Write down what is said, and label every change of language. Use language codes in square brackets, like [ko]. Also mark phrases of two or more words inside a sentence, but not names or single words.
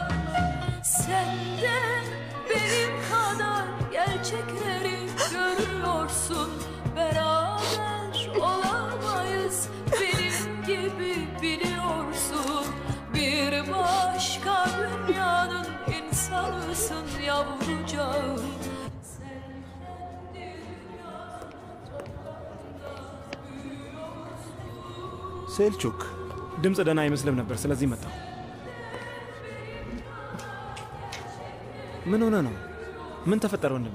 [tr] Senden benim kadar gerçekleri görüyorsun, beraber olamayız, benim gibi biliyorsun. Bir başka dünyanın insanısın yavrucağım. [am] ሴልቹክ ድምፅ ደህና አይመስልም ነበር፣ ስለዚህ መጣሁ። ምን ሆነ ነው? ምን ተፈጠረ ወንድሜ?